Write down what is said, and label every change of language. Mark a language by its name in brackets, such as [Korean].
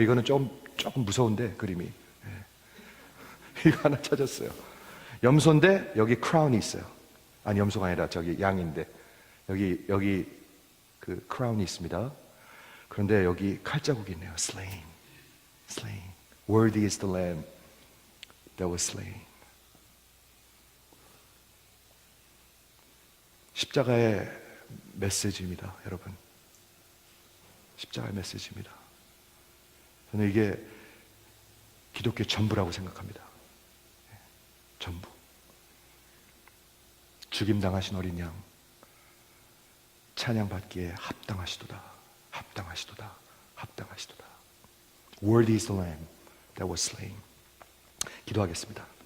[Korean] 이거는 조금 무서운데 그림이. 이거 하나 찾았어요. 염소인데 여기 크라운이 있어요. 아니, 염소가 아니라 저기 양인데 여기 그 크라운이 있습니다. 그런데 여기 칼자국이 있네요. [English] slain, slain. Worthy is the lamb that was slain. [Korean] 십자가의 메시지입니다, 여러분. 십자가의 메시지입니다. 저는 이게 기독교의 전부라고 생각합니다. 전부. 죽임당하신 어린 양, 찬양받기에 합당하시도다. 합당하시도다. 합당하시도다. [English] Worthy is the lamb that was slain. [Korean] 기도하겠습니다.